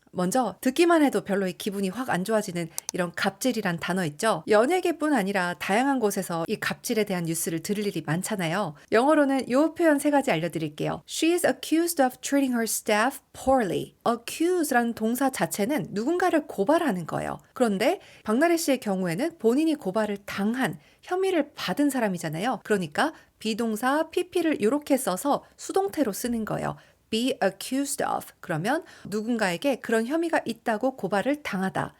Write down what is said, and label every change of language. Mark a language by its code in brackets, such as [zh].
[ko] 먼저 듣기만 해도 별로 기분이 확 안 좋아지는 이런 갑질이란 단어 있죠? 연예계뿐 아니라 다양한 곳에서 이 갑질에 대한 뉴스를 들을 일이 많잖아요. 영어로는 이 표현 세 가지 알려드릴게요. [en] She is accused of treating her staff poorly. [ko] accuse라는 동사 자체는 누군가를 고발하는 거예요. 그런데 박나래 씨의 경우에는 본인이 고발을 당한 혐의를 받은 사람이잖아요. 그러니까 비동사 pp를 이렇게 써서 수동태로 쓰는 거예요. [en] be accused of. [ko] 그러면 누군가에게 그런 혐의가 있다고 고발을 당하다.